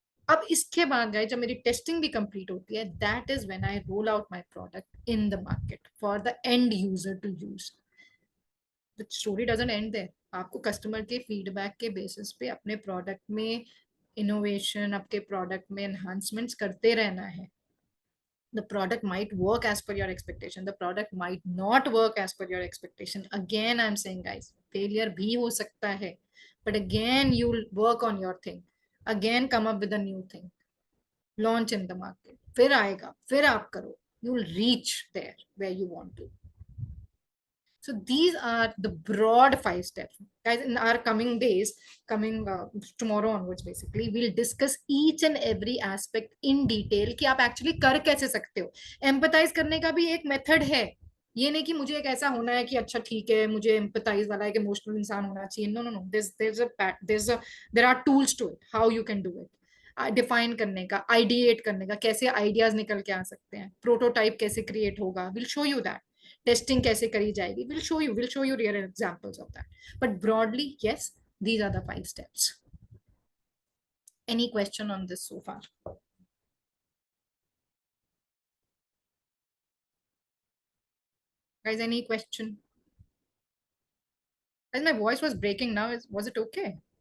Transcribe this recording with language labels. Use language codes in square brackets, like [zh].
[hi] अब इसके बाद गाइस जब मेरी टेस्टिंग भी कंप्लीट होती है, [en] That is when I roll out my product in the market for the end user to use. The story doesn't end there. [hi] आपको कस्टमर के फीडबैक के बेसिस पे अपने प्रोडक्ट में इनोवेशन, आपके प्रोडक्ट में एनहांसमेंट्स करते रहना है। [en] The product might work as per your expectation, the product might not work as per your expectation. Again I'm saying guys, [hi] failure bhi ho sakta hai, [en] but again you'll work on your thing, again come up with a new thing, launch in the market, [hi] फिर आएगा, फिर आप करो, [en] you'll reach there where you want to। So these are the broad 5 steps, guys. In our coming days, tomorrow onwards, basically we'll discuss each and every aspect in detail [hi] कि आप actually कर कैसे सकते हो. Empathize करने का भी एक method है. ये नहीं कि मुझे एक ऐसा होना है कि अच्छा ठीक है मुझे empathize वाला एक emotional इंसान होना चाहिए. [en] No. There are tools to it. How you can do it. [hi] Define करने का, आइडिएट करने का, कैसे आइडियाज निकल के आ सकते हैं, प्रोटोटाइप कैसे क्रिएट होगा, [en] Will show you that. [hi] Testing कैसे करी जाएगी, [en] Will show you real examples of that. But broadly yes, these are the 5 steps. Any question on this so far? Guys, any question? As my voice was breaking now, was it okay?